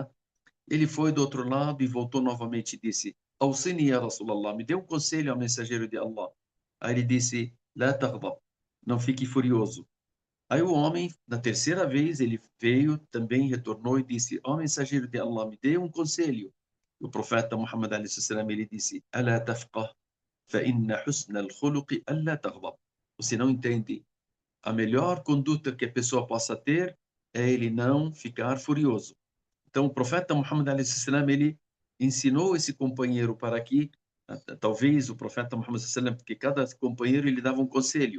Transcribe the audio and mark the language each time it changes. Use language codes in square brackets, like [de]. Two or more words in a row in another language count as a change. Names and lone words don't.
[pt] Ele foi do outro lado e voltou novamente e disse, [ar] أوصني يا رسول الله, [pt] me dê um conselho ao mensageiro de Allah. Aí ele disse, [ar] لا تغضب, [pt] não fique furioso. Aí o homem, na terceira vez, ele veio, também retornou e disse, ó mensageiro de Allah, me dê um conselho. O profeta Muhammad a.s., ele disse, [ar] ألا تفقه فإن حسن الخلق ألا تغضب. [pt] Você não entende. A melhor conduta que a pessoa possa ter é ele não ficar furioso. Então, o profeta Muhammad a.s., ele ensinou esse companheiro para que, talvez o profeta Muhammad a.s., porque cada companheiro ele dava um conselho.